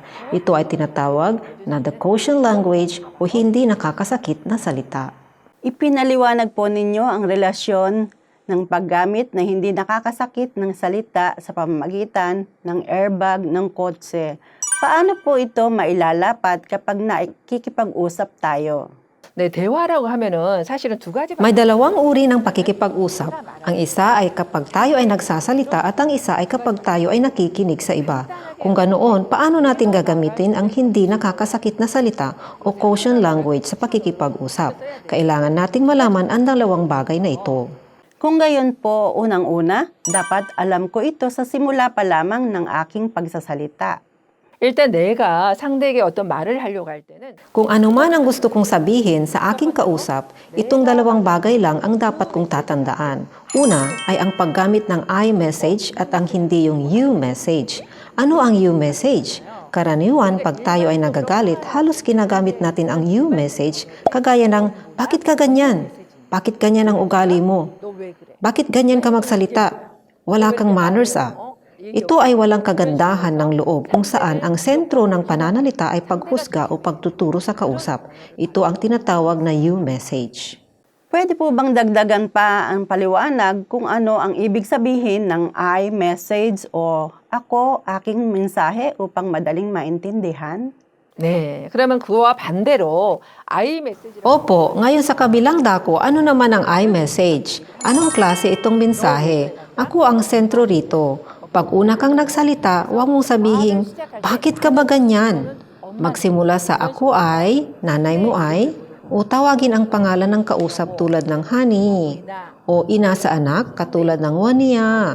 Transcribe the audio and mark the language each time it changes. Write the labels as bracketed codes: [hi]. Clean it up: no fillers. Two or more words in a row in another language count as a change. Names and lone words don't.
[tl] Ito ay tinatawag na [en] the quotient language [tl] o hindi nakakasakit na salita. Ipinaliwanag po ninyo ang relasyon ng paggamit na hindi nakakasakit ng salita sa pamamagitan ng airbag ng kotse. Paano po ito mailalapat kapag nakikipag-usap tayo? [ko] 네, 대화라고 하면은 사실은 두 가지 [tl] May dalawang uri ng pakikipag-usap. Ang isa ay kapag tayo ay nagsasalita at ang isa ay kapag tayo ay nakikinig sa iba. Kung ganoon, paano natin gagamitin ang hindi nakakasakit na salita o [en] quotient language [tl] sa pakikipag-usap? Kailangan nating malaman ang dalawang bagay na ito. Kung gayon po, unang-una, dapat alam ko ito sa simula pa lamang ng aking pagsasalita. [ko] 일단 내가 상대에게 어떤 말을 하려고 할 때는 [tl] Kung ano man ang gusto kong sabihin sa aking kausap, itong dalawang bagay lang ang dapat kong tatandaan. Una ay ang paggamit ng [en] I message [tl] at ang hindi yung [en] you message. [tl] Ano ang [en] you message? [tl] Karaniwan, pag tayo ay nagagalit, halos ginagamit natin ang [en] you message [tl] kagaya ng, bakit ka ganyan? Bakit ganyan ang ugali mo? [ko] 너 왜 그래? [tl] Bakit ganyan ka magsalita? Wala kang manners ah. Ito ay walang kagandahan ng loob kung saan ang sentro ng pananalita ay paghusga o pagtuturo sa kausap. Ito ang tinatawag na [en] you message. [tl] Pwede po bang dagdagan pa ang paliwanag kung ano ang ibig sabihin ng [en] I message [tl] o ako, aking mensahe upang madaling maintindihan? [ko] 네, 그러면 그와 반대로 I 메시지를 [tl] Opo, ngayon sa kabilang dako, ano naman ang [en] I message? [tl] Anong klase itong mensahe? Ako ang sentro rito. Pag una kang nagsalita, huwag mong sabihin, bakit ka ba ganyan? Magsimula sa ako ay, nanay mo ay, o tawagin ang pangalan ng kausap tulad ng honey, o ina sa anak katulad ng Wania.